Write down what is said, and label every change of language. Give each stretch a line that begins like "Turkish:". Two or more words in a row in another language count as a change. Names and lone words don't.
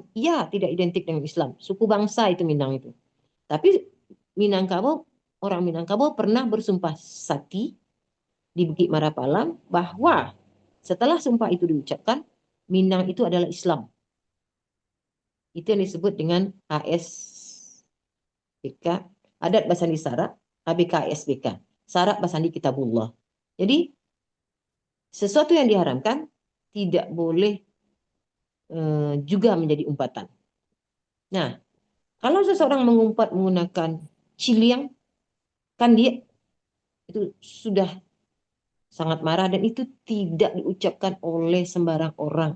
Indonesian: Iya, tidak identik dengan Islam. Suku bangsa itu Minang itu. Tapi Minangkabau, orang Minangkabau pernah bersumpah sakti di Bukit Marapalam bahwa setelah sumpah itu diucapkan, Minang itu adalah Islam. Itu yang disebut dengan ASBK,
Minangkabau: Adat Basandi Sarak,
Indonesian: ABK-ASBK,
Minangkabau: Sarak Basandi Kitabullah.
Indonesian: Jadi sesuatu yang diharamkan tidak boleh juga menjadi umpatan. Nah, kalau seseorang mengumpat menggunakan ciliang, kan dia itu sudah sangat marah dan itu tidak diucapkan oleh sembarang orang.